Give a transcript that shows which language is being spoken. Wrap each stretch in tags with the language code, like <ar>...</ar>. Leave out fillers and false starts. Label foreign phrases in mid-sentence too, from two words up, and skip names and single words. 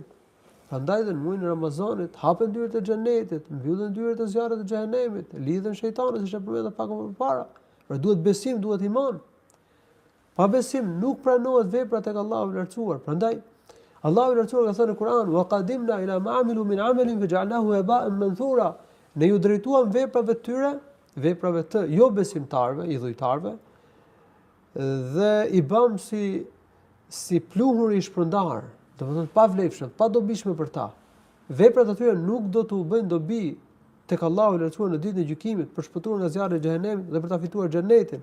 <sq>Prandaj në muajin e Ramazanit hapen dyert e xhenetit, mbyllen dyert e zjarrit të xhehenemit, lidhen shejtanët, siç e përmenda pak më parë. Pra duhet besim, duhet iman. Pa besim nuk pranohet vepra tek Allahu I lartësuar. Prandaj Allahu I lartësuar ka thënë në Kur'an:</sq> <ar>"وقدمنا إلى ما عملوا من عمل فجعلناه هباء منثورا."</ar> <sq>Ne ju drejtuam veprave të tyre, veprave të jo besimtarëve, I dhujtarëve, dhe I bëm si pluhur I shpërndar, domethënë pa vlefshëm, pa dobishme për ta. Veprat atyre nuk do të u bëjnë dobi tek Allahu I lartësuar në ditën e gjykimit për shpëtuar nga zjarri I xhehenemit dhe për ta fituar xhenetin.</sq>